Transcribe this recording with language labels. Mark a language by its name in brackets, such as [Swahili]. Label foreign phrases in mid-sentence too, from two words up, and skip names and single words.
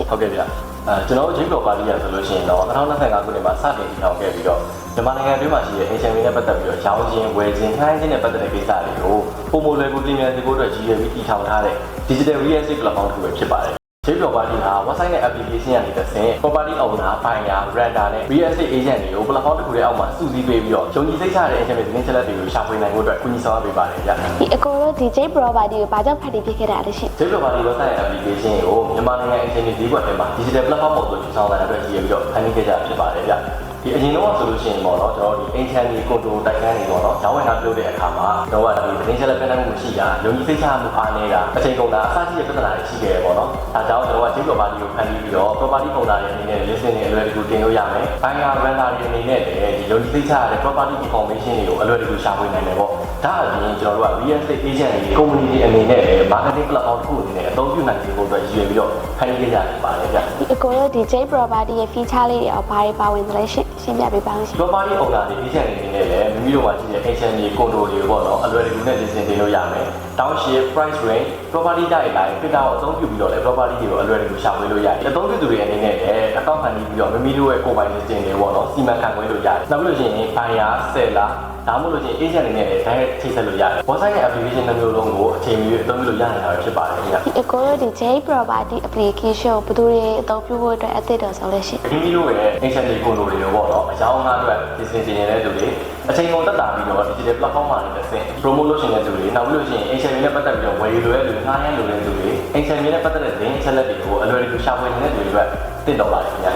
[Burmese] ဟုတ်ကဲ့ဗျကျွန်တော် J Property ရဆိုလို့ရှိရင်တော့2025ခုနှစ်မှာစတင်တည်ထောင်ခဲ့ပြီးတော့မြန်မာနိုင်ငံအတွင်းမှာရှိတဲ့ Asian တွေနဲ့ပတ်သက်ပြီးတော့ရောင်းခြင်းဝယ်ခြင်းနှိုင်းခြင်းနဲ့ပတ်သက်တဲ့ကိစ္စတွေကိုပုံမှန်လွယ်ကူပြင်မြန်စေဖို့အတွက်ရည်ရွယ်ပြီးတည်ထောင်ထားတဲ့ [English] Digital Real Estate Platform [Burmese] တစ်ခုပဲဖြစ်ပါတယ်J Property ဟာ website နဲ့ application ကနေတစ်ဆင့် [English] property owner, buyer, renter [Burmese] နဲ့ [English] real estate agent [Burmese] တွေကို platform တစ်ခုထဲအောက်မှာစုစည်းပေးပြီးတော့ယုံကြည်စိတ်ချတဲ့ information သတင်းချက်လက်တွေကိုရှာဖွေနိုင်ဖို့အတွက်ကူညီဆောင်ရွက်ပေးပါတယ်ဗျ ။ဒီအကိုတို့ဒီ J Property ကိုဘာကြောင့်ဖန်တီးဖြစ်ခဲ့တာလဲရှင် ။ J Property website နဲ့ application ကိုမြန်မာနိုင်ငံ agent တွေဈေးကွက်ထဲမှာ [English] digital platform [Burmese] ပေါ်ကိုဆောင်လာတဲ့အတွက်ရည်ရွယ်ပြီးတော့ဖန်တီးခဲ့ကြဖြစ်ပါတယ်ဗျ။ဒီအရင်တော့ဆိုလို့ရှိရင်ပေါ့နော်ကျွန်တော်ဒီ agent တွေ control တိုက်ခန်းတွေပေါ့နော်ရောင်းဝယ်တာပြုလုပ်တဲ့အခါမှာတော့ဒီသတင်းချက်လက်ပြန်နိုင်မှုမရှိတာယုံကြည်စိတ်ချမှုအားနည်းတာအချိန်ကုန်တာအစရှိတဲ့ပြဿနာတွေရှိခဲ့တယ်ပေါ့နော်ဒါကြောင့်ကျွန်တော်က J Property ကိုဖန်တီးပြီးတော့ [English] property owner [Burmese] တွေအနေနဲ့ listing တွေအလွယ်တကူတင်လို့ရမယ်။ [English] buyer renter [Burmese] တွေအနေနဲ့လည်းဒီယုံကြည်စိတ်ချရတဲ့ [English] property information [Burmese] တွေကိုအလွယ်တကူရှာဖွေနိုင်တယ်ပေါ့။ဒါအပြင်ကျွန်တော်တို့က [English] real estate agent [Burmese] တွေ company တွေအနေနဲ့လည်း [English] marketing platform [Burmese] တစ်ခုအနေနဲ့အသုံးပြုနိုင်စေဖို့အတွက်ရည်ရွယ်ပြီးတော့ဖန်တီးခဲ့ကြရပါတယ်ဗျ ။ဒီအကိုတို့ဒီ J Property ရဲ့ feature လေးတွေဘာတွေပါဝင်သလဲရှင်းပြပေးပါဦးရှင်။ [English] property owner [Burmese] တွေ agent တွေအနေနဲ့လည်းမိမိတို့မှာရှိတဲ့ agent တွေ control တွေပေါ့နော်အလွယ်တကူနဲ့ listing တင်လို့ရမယ်။ [English] township price range property [Burmese] တိုင်းလိုက် filter ကိုအသုံးပြုပြီးတော့လည်း property တွေကိုအလွယ်တကူရှာဖွေလို့ရတယ်။အသုံးပြုသူတွေအနေနဲ့လည်းအကောင့်ဖန်တီးပြီးတော့မိမိတို့ရဲ့ကိုယ်ပိုင် listing တွေပေါ့နော်စီမံခန့်ခွဲလို့ရတယ်။နောက်ပြီးလို့ရှိရင် [English] buyer seller [Burmese] ဒါမှမဟုတ်လို့ရှိရင် agent တွေနဲ့လည်း direct ချိတ်ဆက်လို့ရတယ်။ website နဲ့ application တစ်မျိုးလုံးကိုအချိန်မီအသုံးပြုလို့ရနေတာဖြစ်ပါတယ်ခင်ဗျ ။ဒီအကိုတို့ဒီ J Property application ကိုဘယ်သူတွေအသုံးပြုဖို့အတွက်အသစ်တော်ဆိုလို့ရှိရင် မိမိတို့ရဲ့ agent တွေ control တွေပေါ့နော်အကြောင်းအရာအတွက် listing တင်နေတဲ့သူတွေအချိန်ကုန်တက်တာပြီးတော့ [English] digital platform [Burmese] မှာနေတစ်ဆင့် promote လုပ်ရှင်တဲ့သူတွေနောက်ပြီးလို့ရှိရင် agent တွေနဲ့ပတ်သက်ပြီးတော့ဝယ်ယူလိုတဲ့သူတွေငှားရမ်းလိုတဲ့သူတွေ agent တွေနဲ့ပတ်သက်တဲ့သတင်းချက်လက်တွေကိုအလွယ်တကူရှာဖွေနေတဲ့သူတွေအတွက်တင့်တော်ပါတယ်ခင်ဗျ